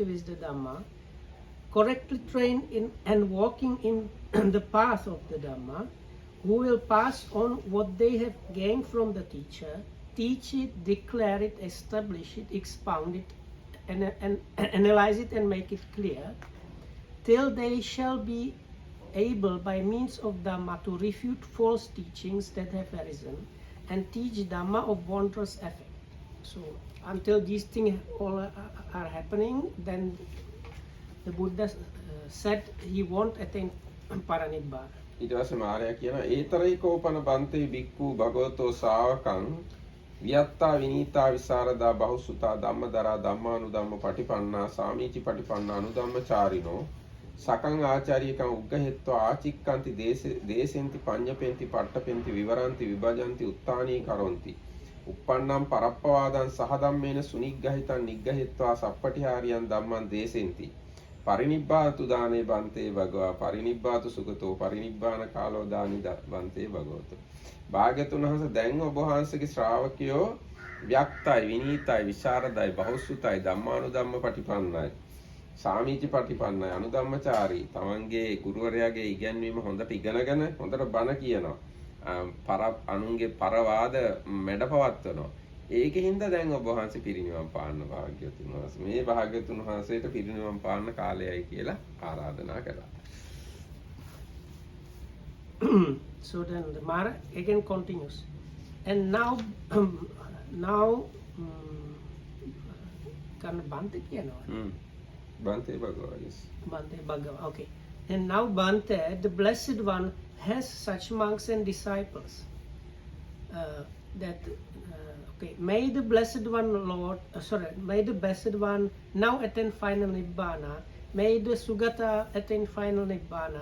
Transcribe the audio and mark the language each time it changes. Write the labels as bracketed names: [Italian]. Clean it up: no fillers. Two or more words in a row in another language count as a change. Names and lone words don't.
[English] with the Dhamma, correctly trained in and walking in the path of the Dhamma, who will pass on what they have gained from the teacher, teach it, declare it, establish it, expound it, and analyze it and make it clear, till they shall be able by means of Dhamma to refute false teachings that have arisen and teach Dhamma of wondrous effect. So until these things all are happening, then the Buddha said he won't attain parinibbana. [Sinhala] ඊට පස්සේ මාරයා කියනවා [Pali] ඒතරයිකෝපන බන්තේ බික්ඛු භගවතෝ ශාවකං වියත්තා විනීතා විසරදා බහුසුතා ධම්මදරා ධම්මානුධම්ම පටිපන්නා සාමීචි පටිපන්නා අනුධම්මචාරිනෝ සකං ආචාරියකං උග්ගහෙත්වා ආචික්කන්ති දේසෙන්ති පඤ්ඤපෙන්ති පට්ඨපෙන්ති විවරන්ති විභජන්ති උත්තානී කරොන්ති uppannam parappawadan sahadammeena suniggahitang niggahetva sappatihariyang ධම්මං දේසෙන්ති parinibbātu dāne bante bhagava parinibbātu sugato parinibbāna kālo dāni bante bhagavato [Sinhala] භාග්‍යතුන් වහන්සේ දැන් ඔබ වහන්සේගේ ශ්‍රාවකයෝ ව්‍යක්තයි විනීතයි විශාරදයි බහුසුතයි ධම්මානුධම්ම පටිපන්නයි සාමීචි පටිපන්නයි අනුධම්මචාරී තමන්ගේ ගුරුවරයාගේ ඉගැන්වීම හොඳට ඉගෙනගෙන හොඳට බණ කියනවා අනුන්ගේ පරවාද මැඩපවත්වනවා ඒකින්ද දැන් ඔබ වහන්සේ පිරිනිවන් පාන්න භාග්‍යතුන් වහන්සේ මේ භාග්‍යතුන් වහන්සේට පිරිනිවන් පාන්න කාලයයි කියලා ආරාධනා කළා. [English] So then the Maha again continues, and now kan Bante කියනවා. [Pali] Bante Bhagava, yes. Bante Bhagava, [English] okay. And now Bante, the Blessed One, has such monks and disciples that okay, may the Blessed One may the Blessed One now attain final nibbana, may the Sugata attain final nibbana.